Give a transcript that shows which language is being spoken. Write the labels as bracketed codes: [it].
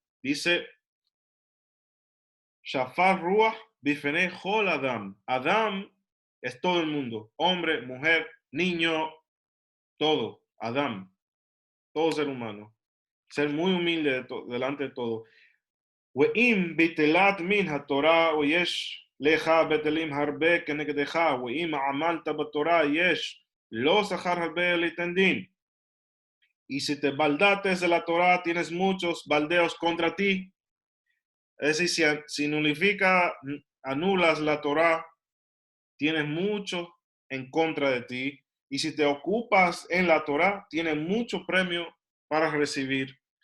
[he] Dice, Shafar Ruach bifnei Chol Adam. [es] Adam es todo el mundo. Hombre, mujer, niño, todo. Adam. Todo ser humano. Ser muy humilde delante de todo. [he] ואם ביטלת מן התורה ויש לך בטלים הרבה כנגדך, ואם עמלת בתורה יש לא שכר הרבה ליתן דין. [es] Y si te baldates de la Torah, tienes muchos baldeos contra ti. Es decir, si anulas la Torah, tienes mucho en contra de ti. Y si te ocupas en la Torah, tienes mucho premio para recibir.